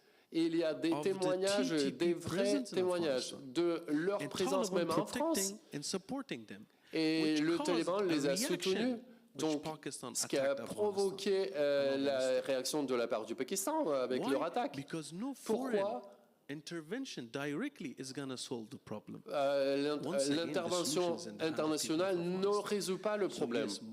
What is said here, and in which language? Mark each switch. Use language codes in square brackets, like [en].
[fr] Il y a des témoignages, des vrais témoignages de leur présence même en France. Et le Taliban les a soutenus. Donc, ce qui a provoqué la réaction de la part du Pakistan avec leur attaque. Pourquoi? [en] intervention directly is going to solve the problem. [fr] L'intervention internationale ne résout pas le problème.